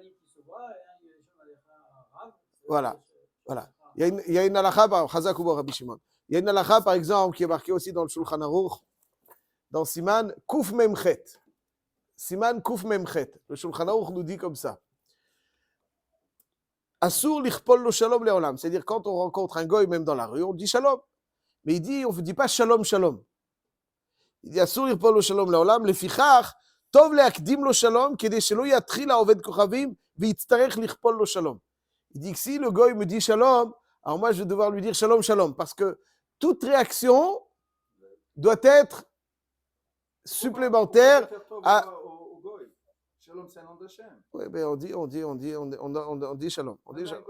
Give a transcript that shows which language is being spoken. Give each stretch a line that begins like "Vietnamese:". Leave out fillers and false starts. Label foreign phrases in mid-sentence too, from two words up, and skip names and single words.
French: Voilà. Voilà. Il y a une halakha par Chazak ou Rabbi Shimon. Il y a une halakha, par exemple, qui est marquée aussi dans le Shulchan Aruch, dans
Hebrew: סימן קוף מם חית. סימן קוף מם חית.
French: Le Shulchan Aruch nous dit comme ça.
Hebrew: אסור לכפול לו שלום לעולם.
French: C'est-à-dire, quand on rencontre un goy, même dans la rue, on dit shalom. Mais il dit, on ne dit pas shalom, shalom. Il dit
Hebrew: אסור לכפול לו שלום לעולם. לפיכך טוב להקדים לו שלום כדי שלא יתחיל העובד כוכבים ויצטרך לכפול לו שלום.
French: Il dit que si le goy me dit shalom, alors moi je vais devoir lui dire shalom, shalom, parce que toute réaction doit être supplémentaire à... Shalom, c'est un nom d'Hachem. Oui, mais on dit shalom. On dit shalom. On dit shalom.